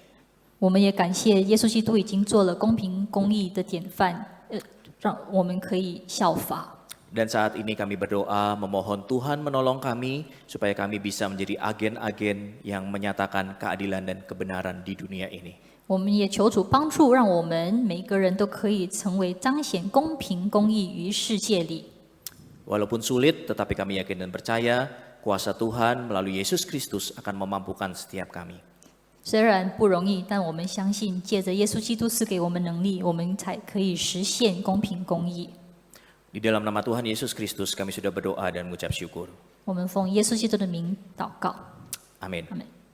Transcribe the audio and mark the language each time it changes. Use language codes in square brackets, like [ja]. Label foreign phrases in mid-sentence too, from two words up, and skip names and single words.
[zh] 我们也感谢耶稣基督已经做了公平公义的典范，让我们可以效法。 [id] Dan saat ini kami berdoa memohon Tuhan menolong kami supaya kami bisa menjadi agen-agen yang menyatakan keadilan dan kebenaran di dunia ini. [zh] 我们也求主帮助，让我们每个人都可以成为彰显公平公义于世界里。 [id] Walaupun sulit, tetapi kami yakin dan percaya kuasa Tuhan melalui Yesus Kristus akan memampukan setiap kami. [zh] 虽然不容易，但我们相信，借着耶稣基督赐给我们能力，我们才可以实现公平公义。 [id] Di dalam nama Tuhan Yesus Kristus kami sudah berdoa dan mengucap syukur. [zh] 我们奉耶稣基督的名祷告， [id] Amin. [zh] 阿门。